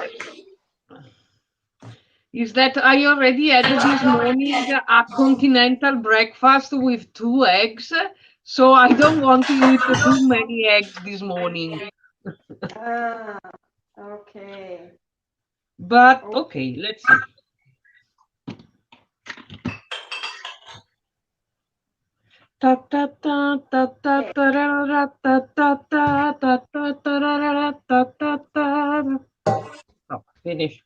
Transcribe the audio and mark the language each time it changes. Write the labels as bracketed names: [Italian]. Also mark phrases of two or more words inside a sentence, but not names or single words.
[English] Is that I already had this morning a continental breakfast with 2 eggs, so I don't want to eat too many eggs this morning. Ah, okay. But okay, let's see. Ta ta ta ta ta ta ra ra ta ta ta ta ta ta ra ra ta ta ta. Oh, finish.